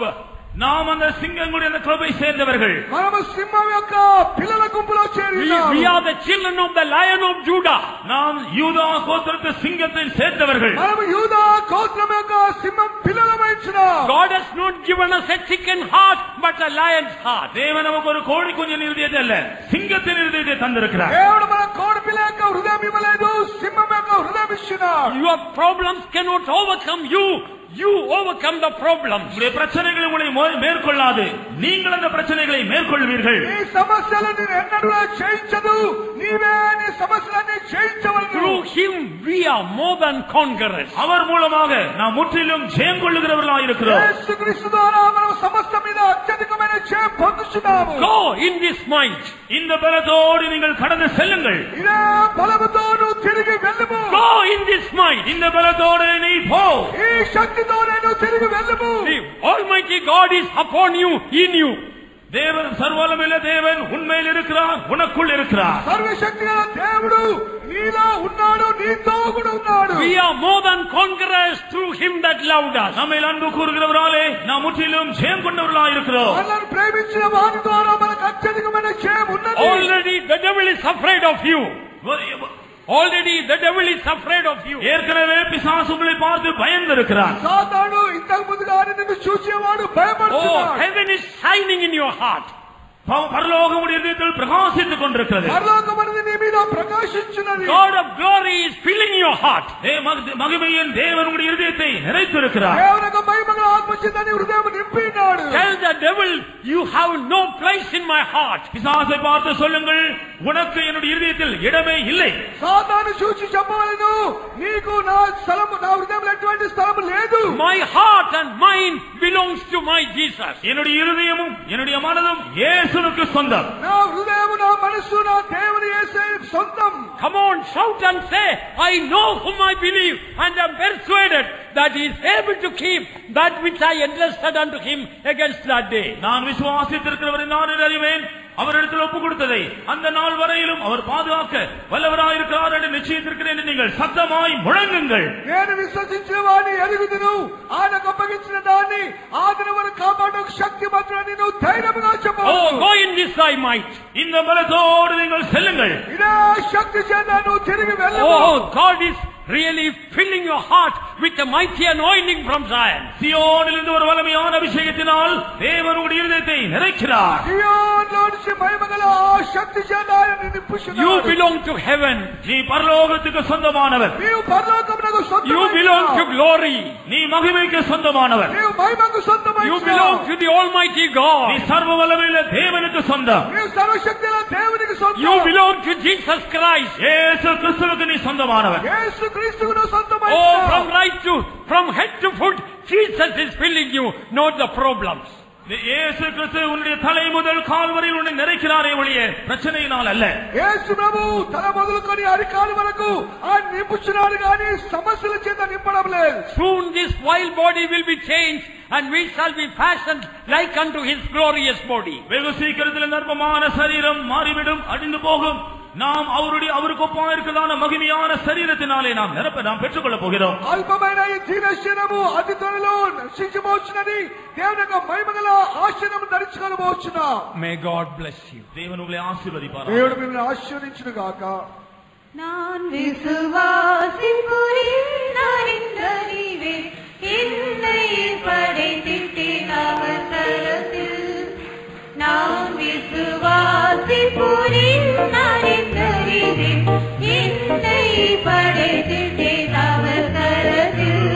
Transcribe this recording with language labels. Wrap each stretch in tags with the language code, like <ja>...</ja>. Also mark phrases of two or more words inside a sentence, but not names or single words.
<ta>நாம் அந்த சிங்கங்களுடைய அந்த கிளப்பை சேர்ந்தவர்கள்.</ta> <te>మనము సింహం యొక్క పిల్లల గుంపులో చేరినాము.</te> <en>We are the children of the lion of Judah.</en> <ta>நாம் யூதா கோத்திரத்து சிங்கத்தை சேர்ந்தவர்கள்.</ta> <te>మనము యూదా గోత్రం యొక్క సింహం పిల్లలమైనాము.</te> <en>God has not given us a chicken heart but a lion's heart.</en> <ta>தேவன் நமக்கு ஒரு கோழி குஞ்சின் இருதயத்தை அல்ல, சிங்கத்தின் இருதயத்தை தந்திருக்கிறார்.</ta> <te>దేవుడు మన కోడి పిల్ల యొక్క హృదయం ఇవ్వలేదు, సింహం యొక్క హృదయం ఇచ్చినాడు.</te> <en>Your problems cannot overcome you. You overcome the problems.</en> <ta>உங்களுடைய பிரச்சனைகளை உங்களை மேற்கொள்ளாது, நீங்கள் அந்த பிரச்சனைகளை மேற்கொள்வீர்கள்.</ta> <te>నీ సమస్యలను ఎన్నడూ జయించదు, నీవే నీ సమస్యలను జయించవలెను.</te> <en>Through him we are more than conquerors.</en> <ta>அவர் மூலமாக நாம் முற்றிலும் ஜெயம் கொள்ளுகிறவர்களாக இருக்கிறோம்.</ta> <te>యేసుక్రీస్తు ద్వారా మనం సమస్త మీద అత్యధికమైన జయం పొందుచున్నాము.</te> <en>Go in this might.</en> <ta>இந்த பலத்தோடு நீங்கள் கடந்து செல்லுங்கள்.</ta> <te>ఇదే బలముతో నువ్వు తిరిగి వెళ్ళుము.</te> <en>Go in this might.</en> <ta>இந்த பலத்தோடு நீ போ.</ta> <te>ఈ శక్తితో నేను తిరిగి వెళ్ళుము.</te> <en>The Almighty God is upon you, in you.</en> <ta>தேவன் சர்வவல்லமையுள்ள தேவன் உண்மையில் இருக்கிறார், உனக்குள் இருக்கிறார்.</ta> <te>సర్వశక్తిగల దేవుడు నీలో ఉన్నాడు, నీతో కూడా ఉన్నాడు.</te> <en>We are more than conquerors through him that loved us.</en> <ta>நம்மை அன்பு கூறுகிறவராலே நாம் முற்றிலும் ஜெயம் கொண்டவர்களாக இருக்கிறோம்.</ta> <te>మనల్ని ప్రేమించిన వారి ద్వారా మనకు అత్యధికమైన జయం ఉన్నది.</te> <en>Already the devil is afraid of you. Already the devil is afraid of you.</en> <ta>ஏற்கனவே பிசாசு உங்களை பார்த்து பயந்திருக்கிறார்.</ta> <te>సాతాను ఇంతకు ముందుగానే నిన్ను చూసేవాడు</te> <en>Oh,</en> <te>భయపడుతున్నాడు.</te> <en>heaven is shining in your heart.</en> <ta>பரலோகம் உடைய இதயத்தில் பிரகாசித்துக் கொண்டிருக்கிறது.</ta> <te>పరలోకం అనేది నీ మీద ప్రకాశించున్నది.</te> <en>God of glory is filling your heart.</en> <ta>மகிமையின் தேவன் உடைய இதயத்தை நிறைத்திருக்கிறார்.</ta> <te>దేవుని యొక్క మహిమగల ఆత్మ చేత నీ హృదయం నింపినాడు.</te> <en>Tell the devil, you have no place in my heart.</en> <ta>பிசாசை பார்த்து சொல்லுங்கள், உனக்கு என்னுடைய இதயத்தில் இடமே இல்லை.</ta> <te>సాతాను చూసి చెప్పవలెను, నీకు నా స్థలం, నా హృదయంలో ఎటువంటి స్థలం లేదు.</te> <en>My heart and mind belongs to my Jesus.</en> <ta>என்னுடைய இருதயமும் என்னுடைய மனதும் இயேசுவுக்கு சொந்தம்.</ta> <te>నా హృదయం, నా మనస్సు, నా దేవుని యేసయ్యకు సొంతం.</te> <en>Come on, shout and say, I know whom I believe and am persuaded that he is able to keep that which I entrusted unto him against that day.</en> <ta>நான் விசுவாசித்திருக்கிறவரை நான் அறிவேன், அவரிடத்தில் ஒப்பு கொடுத்ததை அந்த நாள் வரையிலும் அவர் பாதுகாக்க வல்லவராயிருக்கிறார் என்று நிச்சயித்திருக்கிறேன் என்று நீங்கள் சத்தமாய் முழங்குங்கள்.</ta> <te>నేను విశ్వసించిన వాడిని ఎరుగుదును, ఆయనకు అప్పగించిన దాన్ని ఆదిన వరకు కాపాడకు శక్తిమంతుడని నువ్వు ధైర్యంగా చెప్పు.</te> <en>Oh, go in this thy might.</en> <ta>இந்த பலத்தோடு நீங்கள் செல்லுங்கள்.</ta> <te>ఇదే శక్తి చేత నువ్వు తిరిగి వెళ్ళు.</te> <en>Oh, God is really filling your heart with a mighty anointing from Zion. சியோனிலிருந்து ஒரு வல்லமையான அபிஷேகத்தினால் தேவன் உடைய இதயத்தை நிறைக்கிறார். సియోనులో నుంచి మహిమగల ఆ శక్తి చేత ఆయన నింపుచున్నాడు. You belong to heaven.</en> <ta>நீ பரலோகத்துக்கு சொந்தமானவர்.</ta> <te>నీవు పరలోకమునకు సొంతమైనవాడు.</te> <en>You belong to glory.</en> <ta>நீ மகிமைக்கு சொந்தமானவர்.</ta> <te>నీవు మహిమకు సొంతమైనవాడు.</te> <en>You belong to the Almighty</en> <ta>நீ</ta> <en>God.</en> <ta>சர்வ வல்லமையுள்ள தேவனுக்கு சொந்தம்.</ta> <te>నీవు సర్వశక్తిగల దేవునికి సొంతం.</te> <en>You belong to Jesus Christ.</en> <ta>இயேசு கிறிஸ்துவுக்கு நீ சொந்தமானவர்.</ta> <te>యేసు క్రీస్తుకు</te> <en>Oh,</en> <te>సొంతమైనవాడు.</te> <en>from head to foot, Jesus is filling you, not the problems.</en> <ta>இயேசு கிறிஸ்து உன்னுடைய தலை முதல் கால் வரை உன்னை நிறைக்கிறாரே ஒழிய பிரச்சனையினால் அல்ல.</ta> <te>యేసు ప్రభు తల మొదలుకొని అరికాలు వరకు ఆయన నింపుచున్నాడు గాని సమస్యల చేత నింపడం లేదు.</te> <en>Soon this vile body will be changed and we shall be fashioned like unto his glorious body.</en> <ta>வெகு சீக்கிரத்தில் நர்மமான சரீரம் மாறிவிடும், அழிந்து போகும். நாம் அவருக்கு ஒப்பாக இருக்கிறதான மகிமையான சரீரத்தினாலே நாம் பெற்றுக்கொள்ள போகிறோம்.</ta> <te>అల్పమైన ఈ జీవశరము అతి త్వరలో నశించబోచున్నది. దేవుని యొక్క మహిమగల ఆశీర్వాదం ధరించుకొనబోచున్నాం.</te> <en>May God bless you.</en> <ta>தேவன் உங்களை ஆசீர்வதிப்பாராக.</ta> <te>దేవుడు మిమ్మల్ని ఆశీర్వదించును గాక.</te> <ta>நான் விசுவாசிப்பேன் என்னை படைத்திட்டேன் அவர் கரத்தில். நான் விசுவாசிப்பேன் என்னை படைத்திட்டேன் அவர் கரத்தில்.</ta>